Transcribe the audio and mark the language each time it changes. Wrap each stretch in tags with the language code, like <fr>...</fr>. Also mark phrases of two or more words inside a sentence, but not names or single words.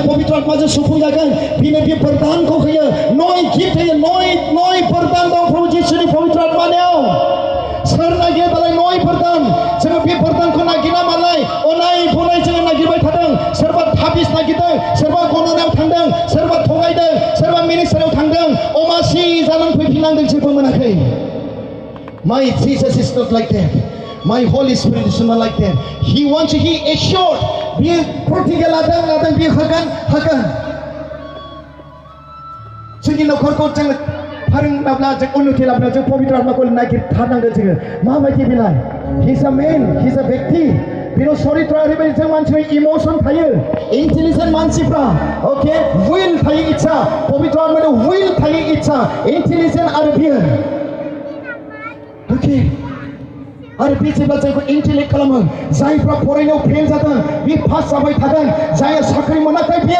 <brx>पवित्र आत्माजों सुफुंजागोन बिनो बे वरदानखौ होयो नय गिफ्ट होयो नय वरदान दं प्रभु जिसुनि पवित्र आत्मानियाव सोर नागिरो दालाय नय वरदान जोङो बे वरदानखौ नागिरा मालाय अनाय बनाय जोङो नागिरबाय थादों सोरबा थाबिस नागिरदों सोरबा गननायाव थांदों सोरबा थगायदों सोरबा मिनिस्टाराव थांदों अमासि जानानै फैफिननांदों जेबो मोनाखै</brx> <en>My Jesus is not like that. My Holy Spirit is not like that. He wants you, he assured.</en> <brx>Biar प्रतिज्ञा लादों बियो होगोन जोंनि न'खरखौ जों फोरोंनाब्ला जों उन्नति लाबोब्ला जों पवित्र आत्माखौ नागिरथारनांगोन जोङो माबायदि बेलाय</brx> <en>He's a man, he's a</en> <brx>व्यक्ति बेनाव चरित्र ओरैबायदि जों मानसिनि इमोसन थायो इन्टेलिजेन्ट मानसिफ्रा ओके विल थायो इच्छा पवित्र आत्मानि विल थायो इच्छा इन्टेलिजेन्ट आरो बियो ओके आरो बे जेब्ला जोंखौ इन्टेलेक्ट खालामो जायफ्रा फरायनायाव फेल जादों बे पास जाबाय थागोन जायहा साख्रि मोनाखै बे</brx>